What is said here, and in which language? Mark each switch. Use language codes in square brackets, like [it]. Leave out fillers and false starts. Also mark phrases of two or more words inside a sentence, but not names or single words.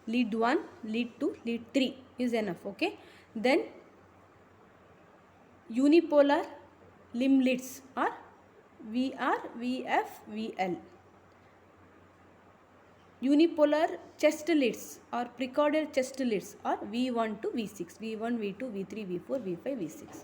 [en] lead 1, lead 2, lead 3 is enough. Okay, then unipolar limb leads are VR, VF, VL. Unipolar chest leads or precordial chest leads are V1 to V6, V1, V2, V3, V4, V5, V6.